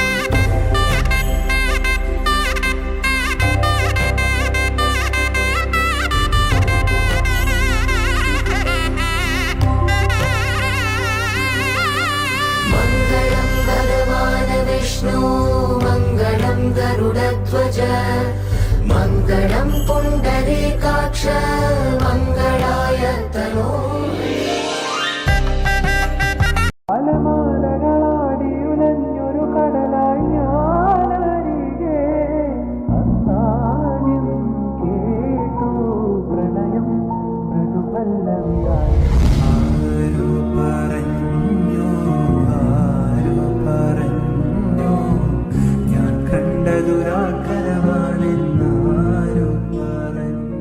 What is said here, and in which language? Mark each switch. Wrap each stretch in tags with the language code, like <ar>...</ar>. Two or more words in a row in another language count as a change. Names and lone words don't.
<sa>मङ्गलं भगवान् विष्णु मङ्गलं गरुडध्वज मङ्गलं पुण्डरीकाक्ष मङ्गलाय तनो</sa> <ml>അലമാലകളാടിയുലഞ്ഞൊരു കടലായി ഞാനരികെ അന്നാദ്യം കേട്ടു പ്രണയം മൃദുപല്ലവിയായി ആരു പറഞ്ഞു ഞാൻ കണ്ടതുരാക്കരമാണെന്നാരു പറഞ്ഞു</ml>